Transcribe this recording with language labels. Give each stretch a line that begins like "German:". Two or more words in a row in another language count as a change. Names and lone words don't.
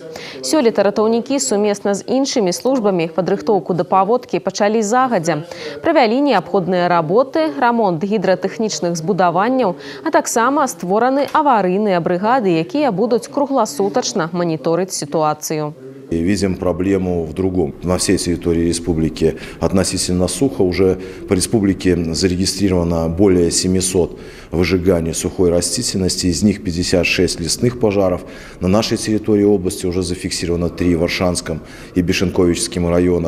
Belarusian: Сёлета ратаўнікі сумесна з іншымі службамі падрыхтоўку да паводкі пачалі загадзя. Правялі неабходныя работы, рамонт гідратэхнічных збудаванняў, а таксама створаны аварыйныя брыгады, якія будуць кругласутачна маніторыць сітуацыю.
Russian: И видим проблему в другом. На всей территории республики относительно сухо уже по республике зарегистрировано более 700 выжиганий сухой растительности, из них 56 лесных пожаров. На нашей территории области уже зафиксировано 3 в Аршанском и Бешенковичском районах.